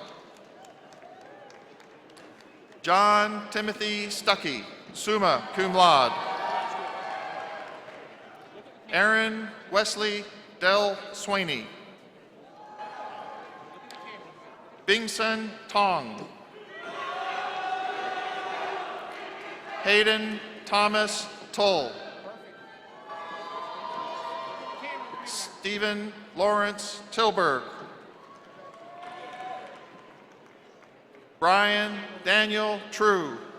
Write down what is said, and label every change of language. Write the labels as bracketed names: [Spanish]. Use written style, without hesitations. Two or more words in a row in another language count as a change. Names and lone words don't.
[English] John Timothy Stuckey, [Latin] summa cum laude. [English] Aaron Wesley Del Swaney. Bingsun Tong. Hayden Thomas Toll. Stephen Lawrence Tilburg. Brian Daniel True.